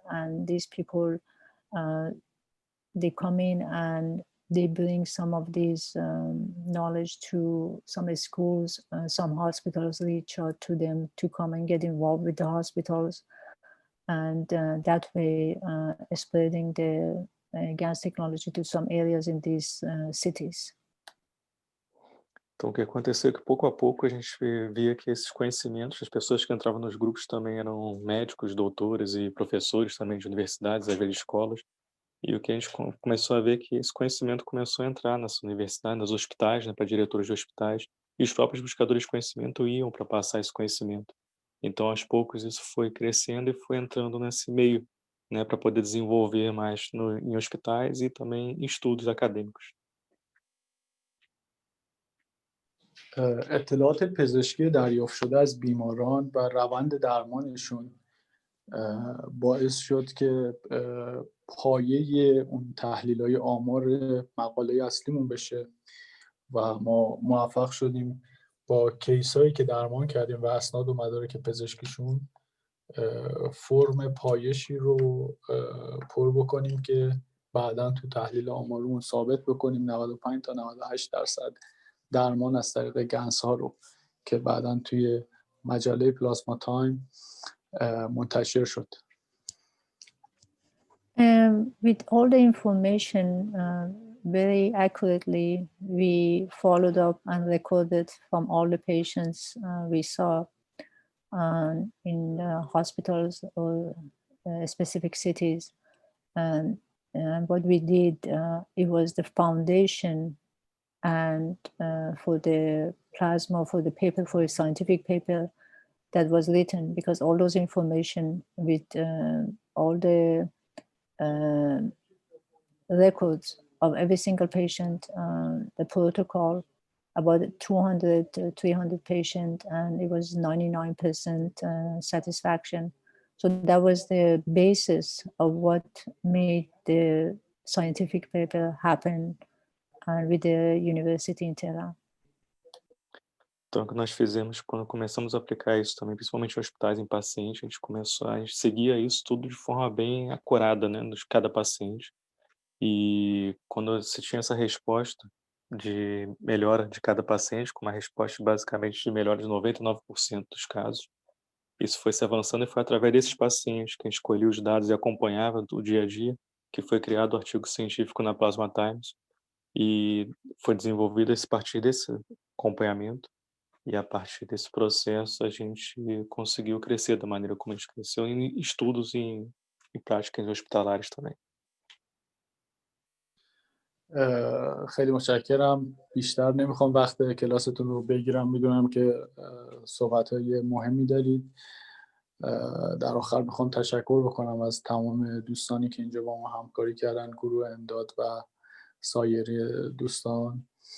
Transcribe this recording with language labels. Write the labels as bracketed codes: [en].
[en] And these people, they come in and they bring some of these knowledge to some schools, some hospitals reach out to them to come and get involved with the hospitals. And that way spreading the gas technology to some areas in these cities. [pt] Então, o que aconteceu é que, pouco a pouco, a gente via que esses conhecimentos, as pessoas que entravam nos grupos também eram médicos, doutores e professores também de universidades, às vezes escolas. E o que a gente começou a ver é que esse conhecimento começou a entrar nas universidades, nos hospitais, né, para diretores de hospitais, e os próprios buscadores de conhecimento iam para passar esse conhecimento. Então, aos poucos, isso foi crescendo e foi entrando nesse meio, né, para poder desenvolver mais em hospitais e também em estudos acadêmicos. [fa] اطلاعات پزشکی دریافت شده از بیماران و روند درمانشون باعث شد که پایه اون تحلیل‌های آمار مقاله اصلیمون بشه و ما موفق شدیم با کیسایی که درمان کردیم و اسناد و مدارک پزشکیشون فرم پایشی رو پر بکنیم که بعداً تو تحلیل آمارمون ثابت بکنیم 95 تا 98% درمان از طریق گنس ها رو که بعداً توی مجله پلازما تایم منتشر شد. [en] With all the information very accurately, we followed up and recorded from all the patients we saw in hospitals or specific cities. And what we did, it was the foundation and for the plasma, for the paper, for a scientific paper that was written, because all those information with all the records of every single patient, the protocol, about 200, 300 patients, and it was 99% satisfaction. So that was the basis of what made the scientific paper happen with the university in Tehran. [pt] Então, o que nós fizemos quando começamos a aplicar isso também, principalmente em hospitais, em pacientes, a gente seguia isso tudo de forma bem acurada, né, de cada paciente. E quando você tinha essa resposta de melhora de cada paciente, com uma resposta basicamente de melhora de 99% dos casos, isso foi se avançando e foi através desses pacientes que a gente escolhia os dados e acompanhava do dia a dia, que foi criado o artigo científico na Plasma Times e foi desenvolvido a partir desse acompanhamento. E a partir desse processo a gente conseguiu crescer da maneira como a gente cresceu em estudos em e práticas hospitalares também. [fa] خیلی متشکرم. بیشتر نمیخوام وقت کلاستون رو بگیرم، میدونم که صحبت‌های مهمی دارید. در آخر میخوام تشکر بکنم از تمام دوستانی که اینجا با ما همکاری کردن، گروه امداد و سایر دوستان.